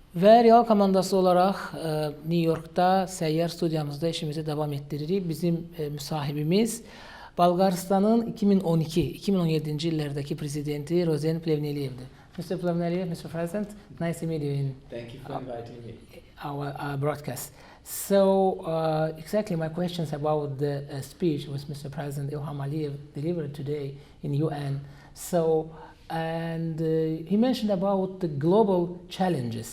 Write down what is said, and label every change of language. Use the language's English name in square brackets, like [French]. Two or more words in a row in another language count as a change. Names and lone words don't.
[Azerbaijani] Və Real komandası olaraq New York'da səyyar studiyamızda işimizi davam ettiririk. Bizim müsahibimiz Bolqarıstanın 2012-2017-ci illərdəki prezidenti Rosen Plevneliyevdir. [English] Mr. Plevneliyev, Mr. President, nice to meet you in Thank you for inviting me. Our broadcast. So, exactly my questions about the speech which Mr. President İlham Əliyev delivered today in UN. So, and he mentioned about the global challenges.